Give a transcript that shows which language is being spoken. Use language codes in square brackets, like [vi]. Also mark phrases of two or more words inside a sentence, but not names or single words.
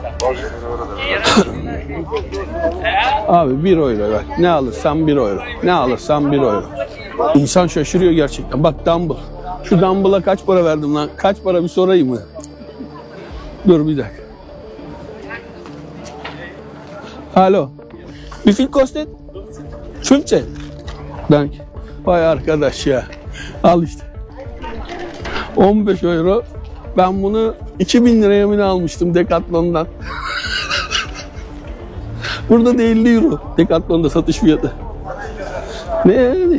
[tr] Abi 1 euro bak. Ne alırsan 1 euro. Ne alırsan 1 euro. İnsan şaşırıyor gerçekten. Bak dumbbell. Şu dumbbell'a kaç para verdim lan? Kaç para bir sorayım mı? Dur bir dakika. Alo. [de] Wie viel kostet? 15. Dank. [tr] Vay arkadaş ya. Al işte. 15 euro. Ben bunu 2000 liraya mı almıştım Decathlon'dan. Burada da 50 euro. Decathlon'da satış fiyatı. Ne yani?